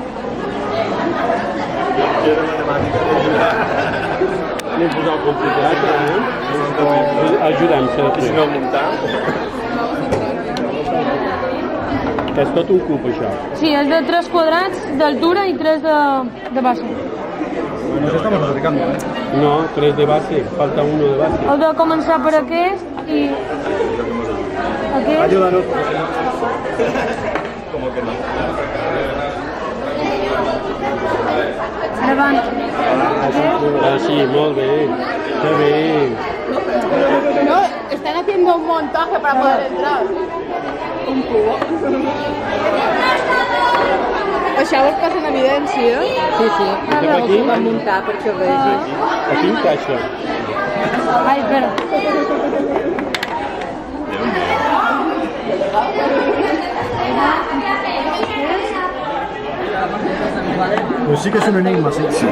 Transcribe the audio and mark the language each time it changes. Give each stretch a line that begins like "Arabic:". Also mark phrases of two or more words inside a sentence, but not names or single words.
Catalan: Anem a posar el complicat, ajuda'm, s'ha de fer. Si no muntar. És tot un cub, això. Sí, és de 3 quadrats d'altura i 3 de base.
Spanish: Nos estamos acercando, ¿eh? No, 3 de base, falta uno de base.
Catalan: Heu de començar per aquest i... Aquest.
Spanish: Ayúdanos.
Catalan: Davant. Ah, sí, molt bé. Està bé.
Spanish: No, están haciendo un montaje para poder entrar. Un cubo.
Catalan: Això ho posa en evidència. Sí, sí, Cap aquí? ho vam muntar perquè ho vegis. Aquí encaixa. Ai, espera.
Spanish: Pues sí que es un enigma, sí.